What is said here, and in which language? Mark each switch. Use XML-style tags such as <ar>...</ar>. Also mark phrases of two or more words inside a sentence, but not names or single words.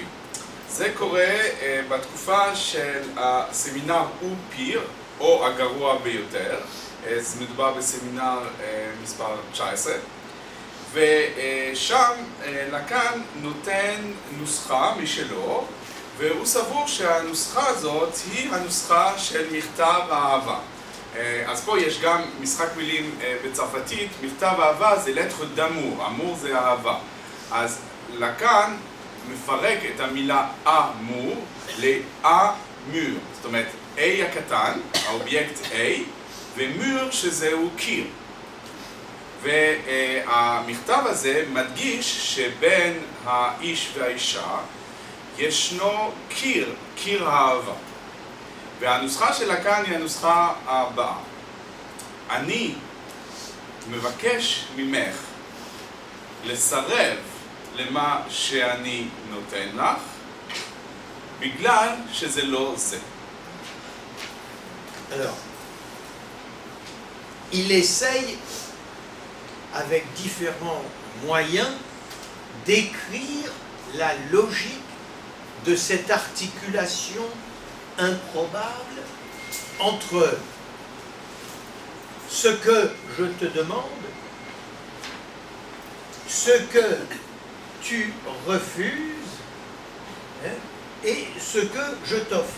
<he>זה קורה בתקופה של הסמינר אופיר, או הגרוע ביותר, אז מדובר בסמינר מספר 19, ושם לקאן נותן נוסחה משלו, והוא סבור שהנוסחה הזאת היא הנוסחה של מכתב האהבה. אז פה יש גם משחק מילים בצרפתית, מכתב אהבה זה</he> <fr>lettre d'amour,</fr> <he>אמור זה אהבה. אז לקאן מפרק את המילה אמור לאמור, זאת אומרת A הקטן, האובייקט A, ומור שזהו קיר. והמכתב הזה מדגיש שבין האיש והאישה ישנו קיר, קיר האהבה. והנוסחה של לקאן היא הנוסחה הבאה. אני מבקש ממך לסרב למה שאני נותן לך, בגלל שזה לא זה.</he> <fr>Alors, il essaye, avec différents moyens, d'écrire la logique de cette articulation improbable entre ce que je te demande, ce que tu refuses, et ce que je t'offre.</fr>